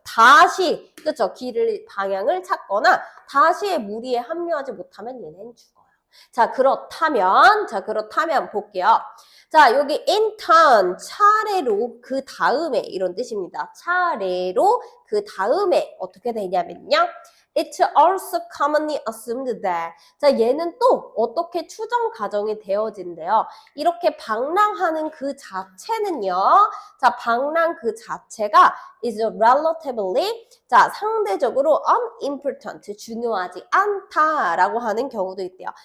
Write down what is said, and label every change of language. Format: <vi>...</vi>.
<ko>다시, 그쵸? 방향을 찾거나 다시의 무리에 합류하지 못하면 얘네는 죽어요. 자, 그렇다면 볼게요. 자, 여기</ko> <en>in turn,</en> <ko>차례로 그 다음에 이런 뜻입니다. 차례로 그 다음에 어떻게 되냐면요.</ko> <en>It's also commonly assumed that.</en> <ko>자, 얘는 또 어떻게 추정 가정이 되어진대요. 이렇게 방랑하는 그 자체는요. 자, 방랑 그 자체가</ko> <en>is relatively,</en> <ko>자, 상대적으로 unimportant, 중요하지 않다라고 하는 경우도 있대요.</ko>